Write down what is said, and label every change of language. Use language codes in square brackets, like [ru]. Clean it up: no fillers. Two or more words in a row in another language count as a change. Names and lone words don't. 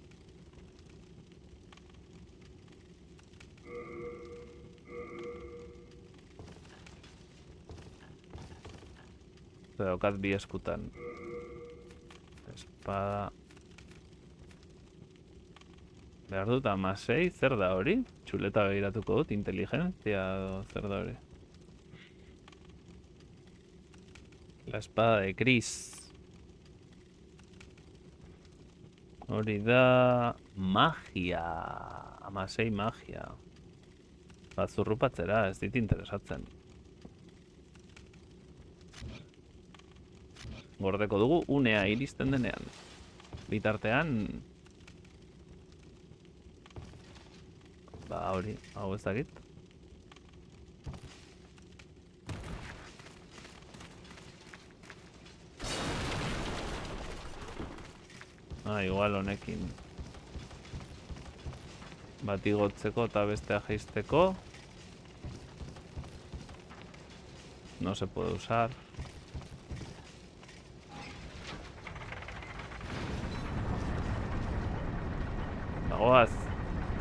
[eu] Daukat bi eskutan. Espada... Behar dut amasei, zer da hori? Txuleta begiratuko dut, inteligentzia zer da hori? [es] La espada de Chris. [eu] Hori da... Magia. Amasei magia. Batzurrupatzera, ez dit interesatzen. Gordeko dugu unea iristen denean. Bitartean... Ba, hori, hau ez dakit. Igual honekin. Bat igotzeko eta bestea jaisteko. [es] No se puede usar. [eu] Bagoaz.